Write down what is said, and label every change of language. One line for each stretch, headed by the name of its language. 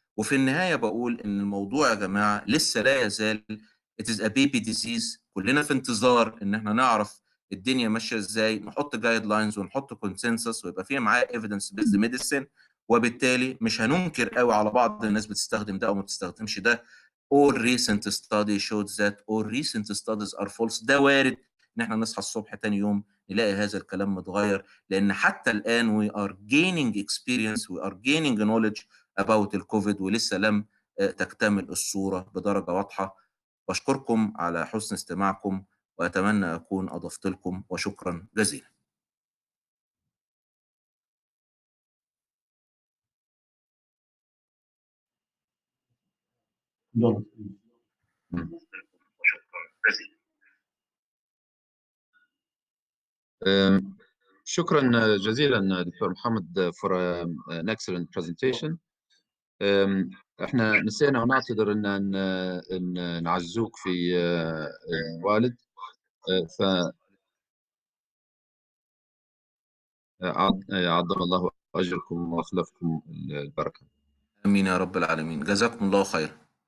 Arabic: وفي النهايه بقول ان الموضوع يا جماعه لسه لا يزال
English: it is a baby disease.
Arabic: كلنا في انتظار ان احنا نعرف الدنيا ماشيه ازاي، نحط جايد لاينز ونحط كونسنسس ويبقى فيها معاه ايفيدنس بيزد ميديسن. وبالتالي مش هننكر قوي على بعض الناس بتستخدم ده او ما بتستخدمش ده.
English: all recent study showed that all recent studies are false.
Arabic: ده وارد ان احنا نصحى الصبح تاني يوم نلاقي هذا الكلام متغير، لان حتى الان
English: we are gaining experience we are gaining knowledge about
Arabic: الكوفيد، ولسه لم تكتمل الصوره بدرجه واضحه. بشكركم على حسن استماعكم وأتمنى أكون أضفت لكم، وشكرا جزيلا. شكرا جزيلا دكتور محمد
English: for an excellent presentation.
Arabic: احنا نسينا ونعتذر ان نعزوك في الوالد، ف عظم الله اجركم واخلفكم البركه. آمين يا رب العالمين، جزاكم الله خيرا.